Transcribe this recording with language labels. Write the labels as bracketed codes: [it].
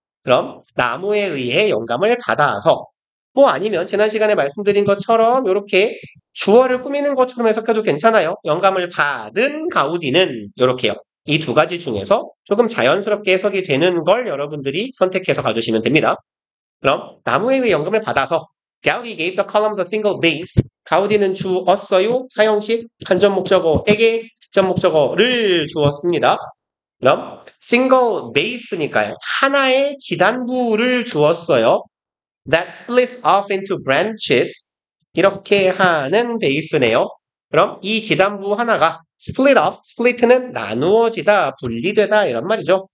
[ko] 그럼 나무에 의해 영감을 받아서 아니면 지난 시간에 말씀드린 것처럼 이렇게 주어를 꾸미는 것처럼 해석해도 괜찮아요. 영감을 받은 가우디는 이렇게요. 이 두 가지 중에서 조금 자연스럽게 해석이 되는 걸 여러분들이 선택해서 가주시면 됩니다. 그럼 나무에 의해 영감을 받아서 [en] Gaudi gave the columns a single base. [ko] 가우디는 주었어요. 사형식 간접 목적어에게 직접 목적어를 주었습니다. 그럼 [en] single base [ko] 니까요. 하나의 기단부를 주었어요. [en] That splits off into branches. [ko] 이렇게 하는 베이스네요. 그럼 이 기단부 하나가 [en] split off, [ko] split는 나누어지다, 분리되다 이런 말이죠.